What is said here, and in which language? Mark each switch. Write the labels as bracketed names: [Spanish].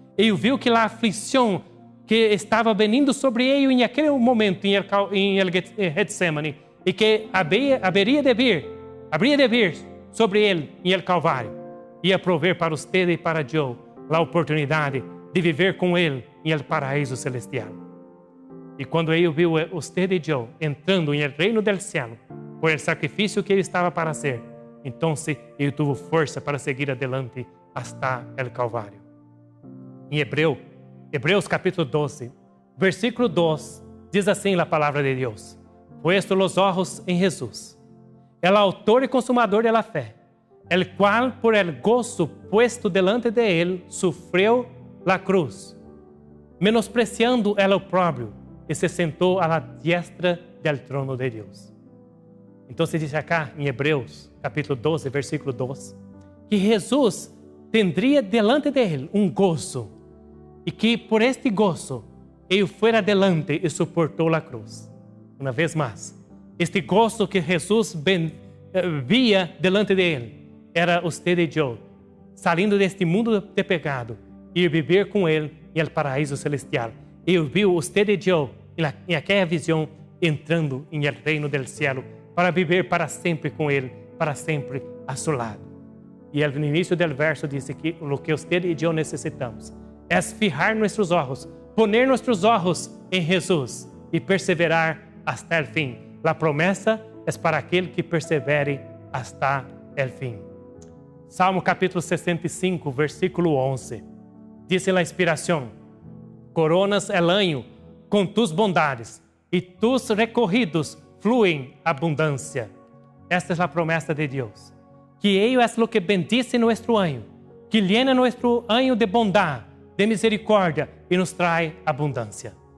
[Portuguese] Ele viu que a aflição que estava vindo sobre ele em aquele momento [Spanish] em el Getsemane [Portuguese] e que haveria de vir sobre ele em el Calvário, ia prover para você e para eu a oportunidade de viver com ele em el paraíso celestial. E quando ele viu você e eu entrando em el [Spanish] reino del cielo [Portuguese] por el sacrifício que ele estava para fazer, então ele teve força para seguir [Spanish] adelante hasta el [Portuguese] Calvário. [Spanish] Em Hebreus capítulo 12, versículo 2, diz assim a palavra de Deus: Puesto los ojos en Jesús, el autor y consumador de la fe, el cual por el gozo puesto delante de él sufrió la cruz, menospreciando el oprobio, [Portuguese] e se sentou à [Spanish] diestra del trono de Deus. [Portuguese] Então diz acá em Hebreus capítulo 12, versículo 2, que Jesus [Spanish] tendria delante [Portuguese] dele um gozo, e que por este gozo ele foi adelante e suportou a cruz. Uma vez mais, este gozo que Jesus via delante dele era você e eu, saindo deste mundo de pecado e viver com ele em el paraíso celestial. Ele viu você e eu em aquela visão entrando em el reino del cielo para viver para sempre com ele, para sempre a seu lado. E no início do verso disse que o que você e eu necessitamos é fijar nossos olhos, poner nossos olhos em Jesus e perseverar [Spanish] hasta el [Portuguese] fim. A promessa é para aquele que persevere [Spanish] hasta el [Portuguese] fim. Salmo capítulo 65, versículo 11. Diz a inspiração: [Spanish] Coronas el año [Portuguese] com [Spanish] tus bondades [Portuguese] e [Spanish] tus recorridos [Portuguese] fluem abundância. Esta é a promessa de Deus. Que Ele é o que bendice nosso ano, que llena nosso ano de bondade, de misericórdia e nos traz abundância.